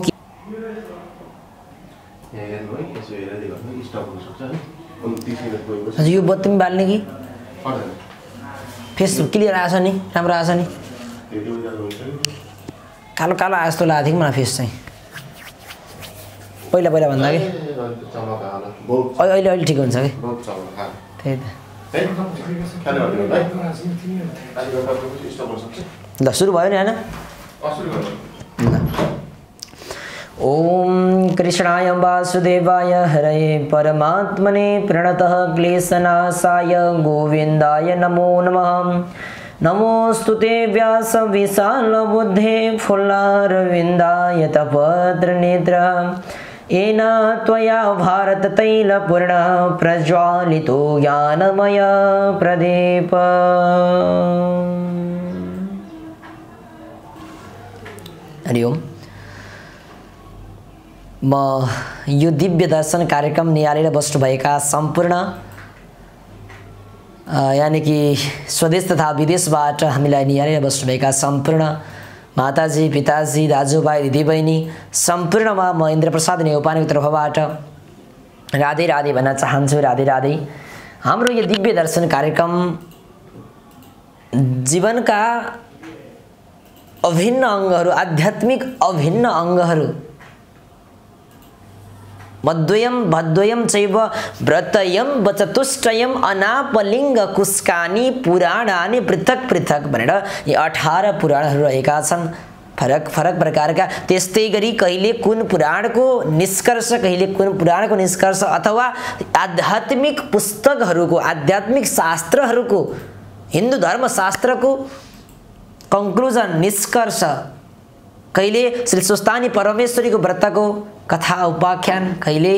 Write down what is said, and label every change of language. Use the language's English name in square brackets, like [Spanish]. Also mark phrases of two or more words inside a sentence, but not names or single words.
[Nepali] यो बत्ती बाल्ने कि फेस क्लियर आएछ नि, राम्रो आएछ नि। कालो कालो आए जस्तो लागेको थियो मलाई फेस चाहिँ पहिला पहिला भन्दा कि अहिले अहिले ठिक हुन्छ कि त्यही त ल सुरु भयो नि होइन [Sanskrit] ओम कृष्णाय वासुदेवाय हरये परमात्मने प्रणतः क्लेशनाशाय गोविन्दाय नमो नमः नमोस्तुते व्यास विशालबुद्धे फुल्लारविन्दाय तपत्रनेत्र येन त्वया भारततैलपूर्णः प्रज्वालितो ज्ञानमय प्रदीप [Nepali] हरि ओम म यो दिव्य दर्शन कार्यक्रम निहालेर बस्नुभएका सम्पूर्ण यानी कि स्वदेश तथा विदेशबाट हामीलाई निहालेर बस्नुभएका सम्पूर्ण माताजी पिताजी दाजुभाइ दिदीबहिनी सम्पूर्णमा म इन्द्रप्रसाद नेउपानेको तर्फबाट राधे राधे भन्न चाहन्छु। राधे राधे। हाम्रो यो दिव्य दर्शन कार्यक्रम जीवनका अभिन्न अङ्गहरू आध्यात्मिक अभिन्न अङ्गहरू [Sanskrit] मद्वयं भद्वयं चैव व्रतयं वचतुष्टयं अनापलिङ्ग कुस्कानि पुराणानि पृथक पृथक [Nepali] भनेर यी 18 पुराणहरू रहेका छन् फरक फरक प्रकारका। त्यस्तै गरी कहिले कुन पुराणको निष्कर्ष कहिले कुन पुराणको निष्कर्ष अथवा आध्यात्मिक पुस्तकहरूको आध्यात्मिक शास्त्रहरूको हिन्दू धर्मशास्त्रको कन्क्लुजन निष्कर्ष कहिले श्री सुस्तानी परमेश्वरीको व्रतको कथा उपाख्यान कहिले